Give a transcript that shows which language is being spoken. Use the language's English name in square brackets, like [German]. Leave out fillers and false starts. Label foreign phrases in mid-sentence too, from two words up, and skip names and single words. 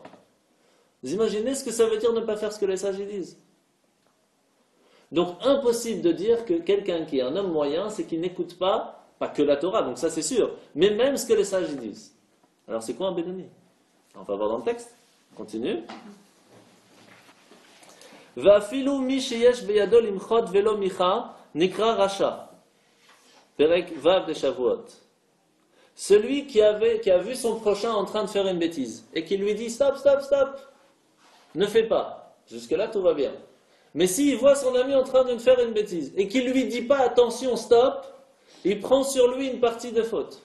[French] Vous imaginez ce que ça veut dire ne pas faire ce que les sages disent? Donc, impossible de dire que quelqu'un qui est un homme moyen, c'est qu'il n'écoute pas que la Torah, donc ça c'est sûr, mais même ce que les sages disent. Alors, c'est quoi un Benoni? On va voir dans le texte. Continue. [Hebrew] ואפילו מי שיש בידו למחות ולא מיחה נקרא רשע. פרק ו [French] de Shavuot. Celui qui a vu son prochain en train de faire une bêtise et qui lui dit stop, stop, stop, ne fais pas. Jusque-là, tout va bien. Mais s'il voit son ami en train de faire une bêtise et qu'il ne lui dit pas attention, stop, il prend sur lui une partie de faute.